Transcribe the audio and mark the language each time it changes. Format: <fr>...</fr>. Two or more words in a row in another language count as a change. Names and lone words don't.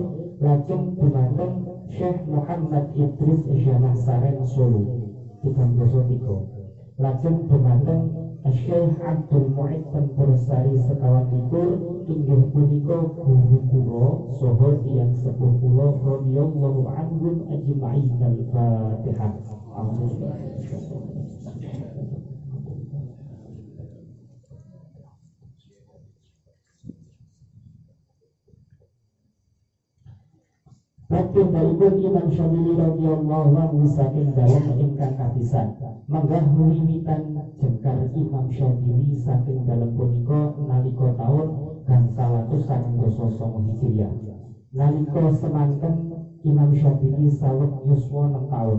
<jv>Lajeng dumateng Syekh Muhammad Idris Janah Saren Solo 3 dosa 3. Lajeng dumateng Syekh Abdul Mu'id Tempursari sekawan 3 inggih punika guru kula saha tiyang sepuh kula</jv> <ar>رضي الله عنهم أجمعين.</ar> <jv>Al-Fatihah. Lakin daripun Imam Syadzili</jv> <ar>رضي الله عنه</ar> <jv>saking dalem ingkang kapisan menggah wiwitan jengkar Imam Syadzili saking dalem punika nalika taun gangsal atus 1909 Hijriah. Nalika semanten Imam Syadzili saweg yuswa 6 taun.</jv>